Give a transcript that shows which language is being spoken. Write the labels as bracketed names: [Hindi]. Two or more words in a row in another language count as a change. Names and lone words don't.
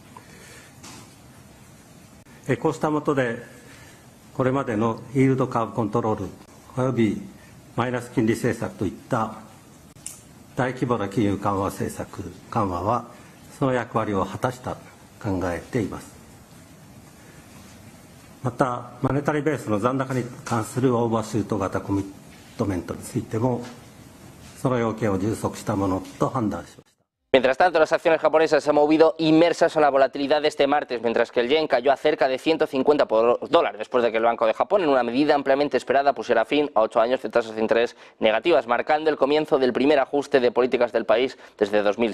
[Japanese] こうした下でこれまでのイールドカーブコントロールおよびマイナス金利政策といった大規模な金融緩和政策緩和はその役割を果たしたと考えています。またマネタリーベースの残高に関するオーバーシュート型コミットメントについてもその要件を充足したものと判断しました。 [Spanish] Mientras tanto, las acciones japonesas se han movido inmersas en la volatilidad de este martes, mientras que el yen cayó a cerca de 150 por dólar, después de que el Banco de Japón, en una medida ampliamente esperada, pusiera fin a 8 años de tasas de interés negativas, marcando el comienzo del primer ajuste de políticas del país desde 2007.